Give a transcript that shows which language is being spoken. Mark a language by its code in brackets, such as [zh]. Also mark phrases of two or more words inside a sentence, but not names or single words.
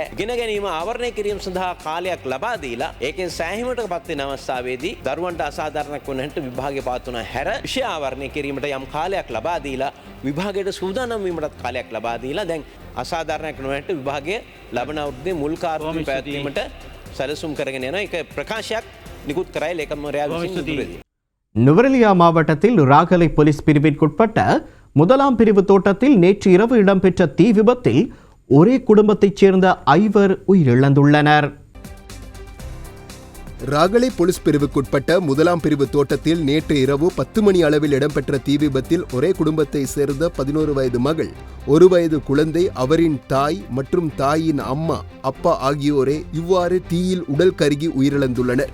[si] ඉගෙන ගැනීම ආවරණය කිරීම සඳහා කාලයක් ලබා දීලා ඒකෙන් සෑහීමකටපත් වෙන අවස්ථාවේදී දරුවන්ට අසාධාරණයක් වුණ හැට විභාගය පවත්වන හැර විෂය ආවරණය කිරීමට යම් කාලයක් ලබා දීලා විභාගයට සූදානම් වීමටත් කාලයක් ලබා දීලා දැන් අසාධාරණයක් නොවැට විභාගය ලබන අවුරුද්දේ මුල් කාර්යය පැවැත්වීමට සැලසුම් කරගෙන යනවා. ඒක பிரகாශයක් නිකුත් කරයි ලේකම්වරයා විසින්. [ta] நுவரெலியா மாவட்டத்தில் ராகலை போலீஸ் பிரிவிற்குட்பட்ட முதலாம் பிரிவு தோட்டத்தில் நேற்று இரவு இடம்பெற்ற தீ விபத்தில் ஒரே குடும்பத்தைச் சேர்ந்த 5 உயிரிழந்துள்ளனர். ராகலை போலீஸ் பிரிவுக்குட்பட்ட முதலாம் பிரிவு தோட்டத்தில் நேற்று இரவு 10 மணி அளவில் இடம்பெற்ற தீ விபத்தில் ஒரே குடும்பத்தை சேர்ந்த 11 வயது மகள், 1 வயது குழந்தை, அவரின் தாய் மற்றும் தாயின் அம்மா, அப்பா ஆகியோரே இவ்வாறு தீயில் உடல் கருகி உயிரிழந்துள்ளனர்.